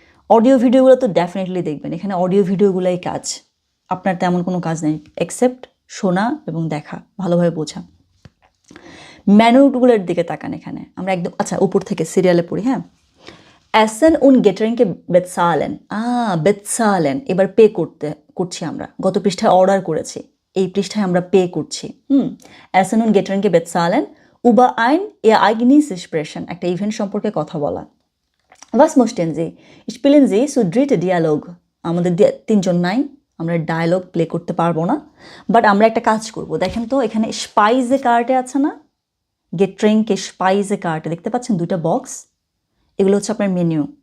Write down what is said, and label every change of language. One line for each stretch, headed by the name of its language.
Bangla: Audio ভিডিওগুলো তো definitely দেখবেন, এখানে অডিও ভিডিওগুলোই কাজ, আপনার তেমন কোনো কাজ নেই এক্সেপ্ট শোনা এবং দেখা, ভালোভাবে বোঝা। ম্যানুগুলোর দিকে তাকান, এখানে আমরা একদম আচ্ছা উপর থেকে সিরিয়ালে পড়ি, হ্যাঁ।
German: Essen und Getränke bezahlen, bezahlen,
Bangla: এবার পে করছি আমরা, গত পৃষ্ঠায় অর্ডার করেছি, এই পৃষ্ঠায় আমরা পে করছি।
German: Essen und Getränke bezahlen über ein Ereignis sprechen,
Bangla: একটা ইভেন্ট সম্পর্কে কথা বলা।
German: Was möchten Sie? Spielen Sie zu dritt Dialog,
Bangla: আমাদের তিনজন নাই, আমরা ডায়লগ প্লে করতে পারবো না, বাট আমরা একটা কাজ করব। দেখেন তো এখানে স্পাইজে কার্টে আছে না, গেট্রিঙ্কে স্পাইজে কার্টে দেখতে পাচ্ছেন দুইটা বক্স, এগুলো হচ্ছে আপনার মেনু।